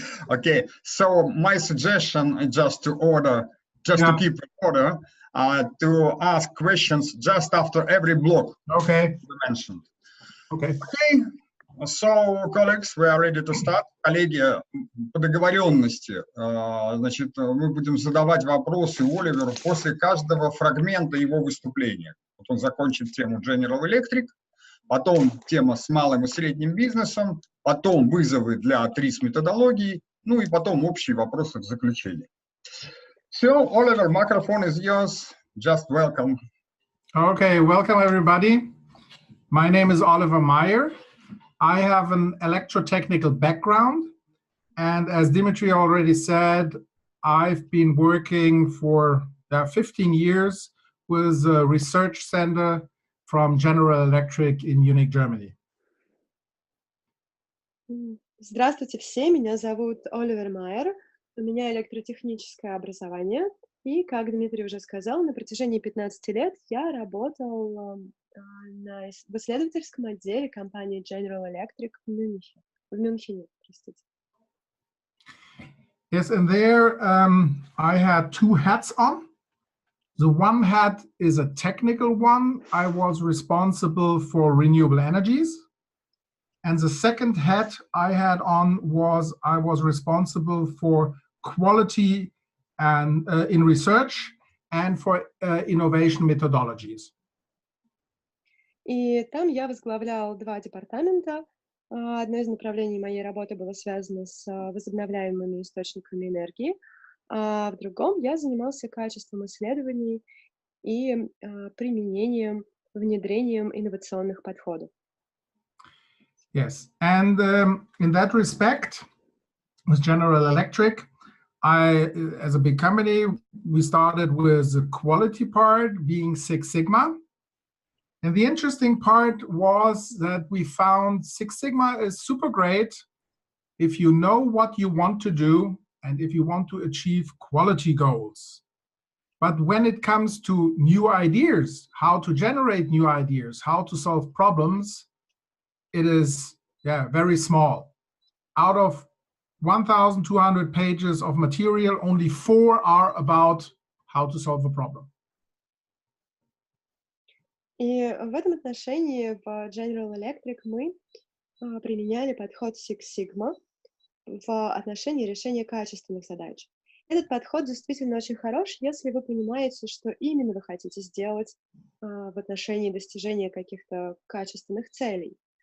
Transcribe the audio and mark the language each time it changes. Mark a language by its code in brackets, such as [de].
[en] Okay, so my suggestion is just to keep in order, to ask questions just after every block. Okay. You mentioned. Okay. Okay. So, colleagues, we are ready to start. [ru] Коллеги, по договоренности, значит, мы будем задавать вопросы Оливеру после каждого фрагмента его выступления. Вот он закончит тему General Electric, потом тема с малым и средним бизнесом, потом вызовы для ТРИЗ методологии, ну и потом общие вопросы в заключении. [en] So, Oliver, microphone is yours. Just welcome. Okay, welcome everybody. My name is Oliver Meier. I have an electrotechnical background, and as Dimitri already said, I've been working for 15 years with a research center from General Electric in Munich, Germany. [ru] Здравствуйте все, меня зовут Оливер Майер, у меня электротехническое образование, и, как Дмитрий уже сказал, на протяжении 15 лет я работал в исследовательском отделе компании General Electric в Мюнхене. [en] Yes, and there I had two hats on. The one hat is a technical one. I was responsible for renewable energies. And the second hat I had on was I was responsible for quality and in research and for innovation methodologies. [ru] И там я возглавлял два департамента. Одно из направлений моей работы было связано с возобновляемыми источниками энергии, а в другом я занимался качеством исследований и применением, внедрением инновационных подходов. [en] Yes, and in that respect, with General Electric, as a big company, we started with the quality part being Six Sigma. And the interesting part was that we found Six Sigma is super great if you know what you want to do and if you want to achieve quality goals. But when it comes to new ideas, how to generate new ideas, how to solve problems, it is very small. Out of 1,200 pages of material, only 4 are about how to solve a problem. [ru] И в этом отношении в General Electric мы применяли подход Six Sigma в отношении решения качественных задач. Этот подход действительно очень хорош, если вы понимаете, что именно вы хотите сделать в отношении достижения каких-то качественных целей.